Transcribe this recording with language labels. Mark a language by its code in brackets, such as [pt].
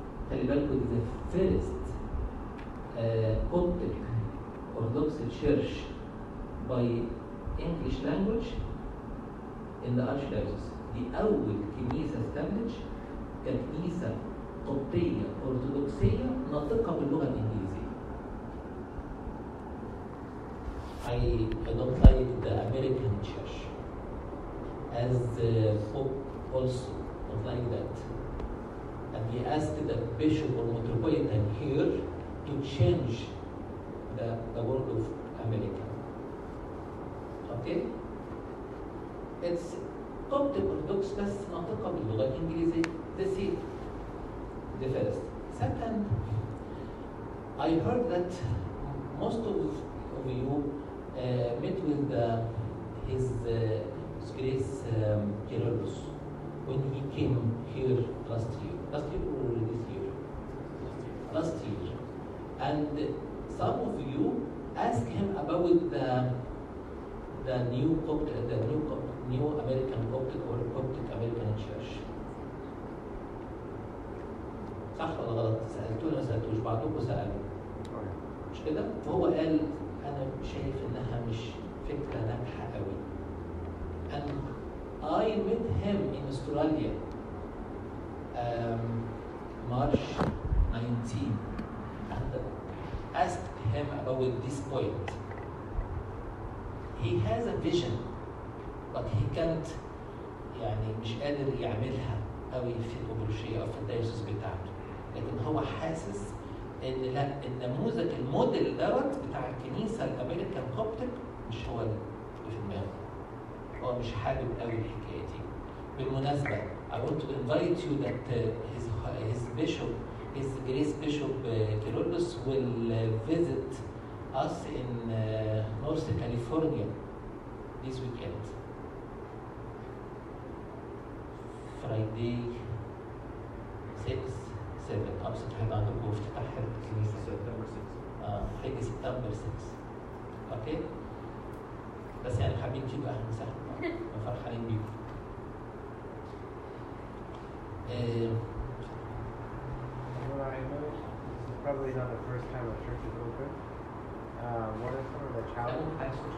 [ar] خلي بالكم دي [en] First coptic Orthodox Church by English language in the Archdiocese. [ar] دي أول كنيسة استبلش ككنيسة قبطية أرثوذكسية ناطقة باللغة الإنجليزية. [en] I don't like the American church as the Pope also don't like that. And he asked the Bishop or Metropolitan here to change the word of America. Okay? It's Coptic Orthodox [ar] بس ناطقة باللغة الإنجليزية. [en] This is the first. Second, I heard that most of you met with his Grace Kyrillos when he came here last year. Last year or this year? Last year. And some of you asked him about the new American Coptic or Coptic American Church. [ar] صح ولا غلط؟ سألتوه ولا ما سألتوش؟ بعضكم سألوا. مش كده؟ وهو قال أنا شايف إنها مش فكرة ناجحة قوي. [en] And I met him in Australia March 19 and asked him about this point. He has a vision but he can't [ar] يعني مش قادر يعملها قوي في الأبروشية أو في الدايوسيس بتاعته. لكن هو حاسس ان لا النموذج الموديل دوت بتاع الكنيسه الامريكان كوبتك مش هو اللي في دماغه. هو مش حابب قوي الحكايه دي. بالمناسبه [en] I want to invite you that his bishop, his Grace Bishop Kyrillos will visit us in North California this weekend. [ar] Friday 6 7 أبسط حاجة عندكم افتتاح الكنيسة سبتمبر 6 حاجة سبتمبر 6 أوكي؟ بس يعني حابين تيجوا أهلا وسهلا فرحانين بيكم. [en] Well, I know this is probably not the first time a church is open. What are some of the challenges?